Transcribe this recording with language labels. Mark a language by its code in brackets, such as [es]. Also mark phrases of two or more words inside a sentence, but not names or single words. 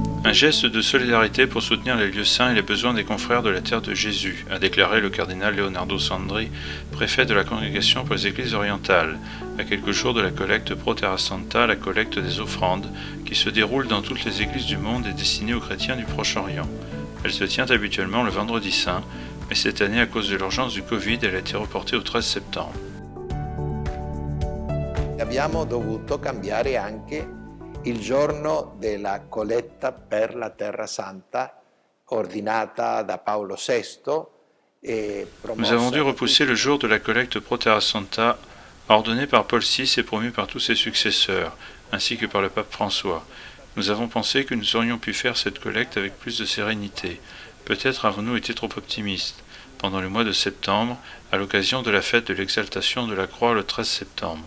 [fr] Un geste de solidarité pour soutenir les lieux saints et les besoins des confrères de la terre de Jésus, a déclaré le cardinal Leonardo Sandri, préfet de la Congrégation pour les Églises orientales, à quelques jours de la collecte Pro Terra Santa, la collecte des offrandes, qui se déroule dans toutes les églises du monde et destinée aux chrétiens du Proche-Orient. Elle se tient habituellement le vendredi saint, mais cette année, à cause de l'urgence du Covid, elle a été reportée au 13 septembre. [it] Abbiamo dovuto cambiare anche il giorno della colletta per la Terra Santa ordinata da Paolo VI. [fr] Nous avons dû repousser le jour de la collecte Pro Terra Santa, ordonnée par Paul VI et promue par tous ses successeurs, ainsi que par le pape François. Nous avons pensé que nous aurions pu faire cette collecte avec plus de sérénité. Peut-être avons-nous été trop optimistes. Pendant le mois de septembre, à l'occasion de la fête de l'exaltation de la croix le 13 septembre.